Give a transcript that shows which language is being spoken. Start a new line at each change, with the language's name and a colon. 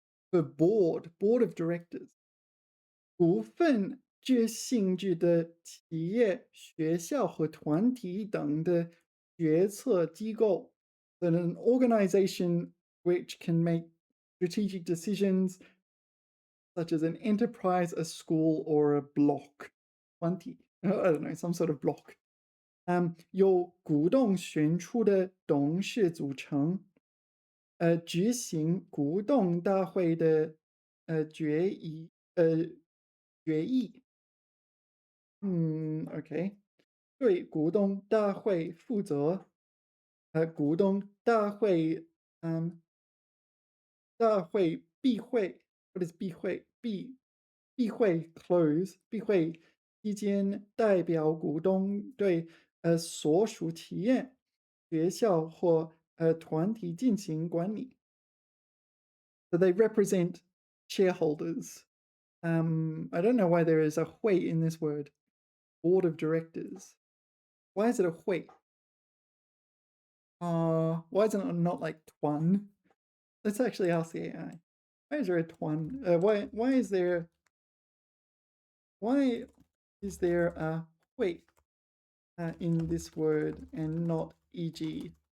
English: For board of directors.
Chinese: 股份制性质的企业、学校和团体等的决策机构
English: than an organization which can make strategic decisions such as an enterprise, a school, or a block. 团体, I don't know, some sort of block.
Chinese: 由股东选出的董事组成，执行股东大会的决议。
English: OK，
Chinese: 对股东大会负责。股东大会，大会闭会 ，
English: what is
Chinese: 闭会？闭会
English: close，
Chinese: 闭会期间代表股东对所属企业、学校或团体进行管理。
English: So they represent shareholders. I don't know why there is a 会 in this word. Board of directors. Why is it a 会?Why isn't it not like 团? Let's actually ask the AI. Why is there a 团?Why is there a 会 in this word and not e.g.